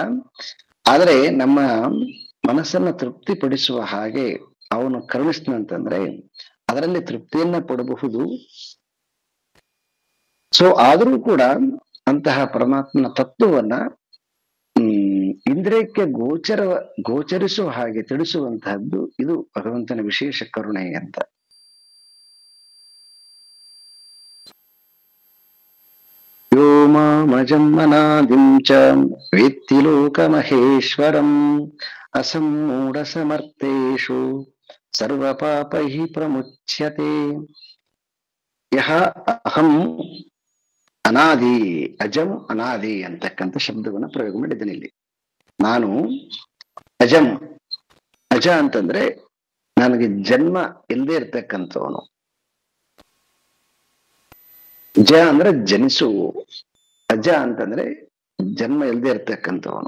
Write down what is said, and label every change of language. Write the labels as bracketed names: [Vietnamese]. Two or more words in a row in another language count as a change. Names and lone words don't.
[Kannada] ಆದರೆ ನಮ್ಮ ಮನಸ್ಸನ್ನ ತೃಪ್ತಿಪಡಿಸುವ ಹಾಗೆ ಅವನು ಕರುಣಿಸ್ತಾನಂತಂದ್ರೆ ಅದರಲ್ಲಿ ತೃಪ್ತಿಯನ್ನ ಪಡಬಹುದು. ಸೊ ಆದರೂ ಕೂಡ ಅಂತಹ ಪರಮಾತ್ಮನ ತತ್ವವನ್ನ ಇಂದ್ರಿಯಕ್ಕೆ ಗೋಚರಿಸುವ ಹಾಗೆ ತಿಳಿಸುವಂತಹದ್ದು ಇದು ಭಗವಂತನ ವಿಶೇಷ ಕರುಣೆ ಅಂತ. [Sanskrit] ಯೋ ಮಾಮಜನ್ಮನಾದಿಂ ಚ ವೇತ್ತಿ ಲೋಕಮಹೇಶ್ವರಂ ಅಸಮ್ಮೂಢ ಸಮರ್ಥೇಷು ಸರ್ವಪಾಪೈಃ ಪ್ರಮುಚ್ಯತೆ. ಯಹ ಅಹಂ ಅನಾದಿ, ಅಜಂ ಅನಾದಿ [Kannada] ಅಂತಕ್ಕಂಥ ಶಬ್ದವನ್ನ ಪ್ರಯೋಗ ಮಾಡಿದ್ದೇನೆ ಇಲ್ಲಿ. ನಾನು ಅಜಂ, ಅಜ ಅಂತಂದ್ರೆ ನನಗೆ ಜನ್ಮ ಇಲ್ಲದೆ ಇರ್ತಕ್ಕಂಥವನು. ಜ ಅಂದ್ರೆ ಜನಿಸು, ಅಜ ಅಂತಂದ್ರೆ ಜನ್ಮ ಇಲ್ಲದೆ ಇರ್ತಕ್ಕಂಥವನು.